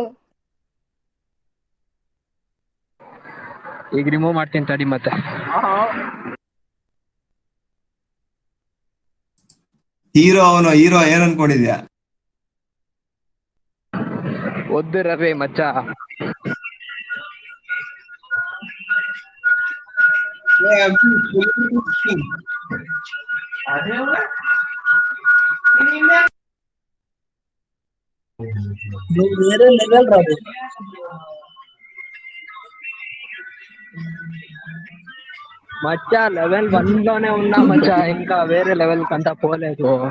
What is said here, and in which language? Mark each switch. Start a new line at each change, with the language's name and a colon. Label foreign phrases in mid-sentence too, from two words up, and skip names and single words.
Kannada: ಈಗ ರಿಮೂವ್ ಮಾಡ್ತೀನಿ ತಡಿ ಮತ್ತೆ. ಹೀರೋ ಏನ್ ಅನ್ಕೊಂಡಿದ್ಯಾ? ಒದ್ದು ರವಿ ಮಚ್ಚ.
Telugu: వేరే లెవెల్ రాదు. మచ్చా లెవెల్ 1 లోనే ఉన్నా మచ్చా, ఇంకా వేరే లెవెల్ కంతా పోలేదు.